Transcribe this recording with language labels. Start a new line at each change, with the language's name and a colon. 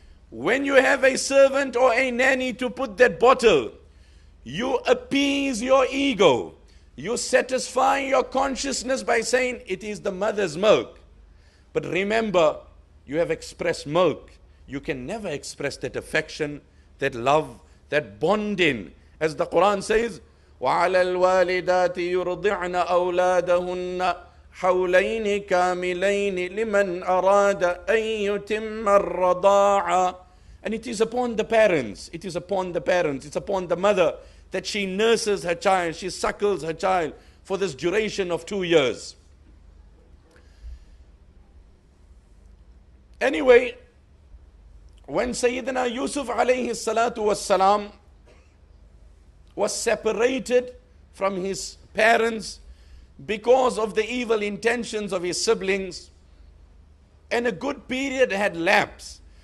English: When you have a servant or a nanny to put that bottle, you appease your ego. You satisfy your consciousness by saying it is the mother's milk. But remember, you have expressed milk. You can never express that affection, that love, that bonding. As the Quran says,
Arabic: وَعَلَى الْوَالِدَاتِ يُرْضِعْنَ أَوْلَادَهُنَّ حَوْلَيْنِ كَامِلَيْنِ لِمَنْ أَرَادَ أَن يُتِمَّ الرَّضَاعَ.
English: And it is upon the parents, it is upon the parents, it's upon the mother that she nurses her child, she suckles her child for this duration of 2 years. Anyway, when Sayyidina Yusuf alayhi salatu wassalam was separated from his parents because of the evil intentions of his siblings, and a good period had lapsed.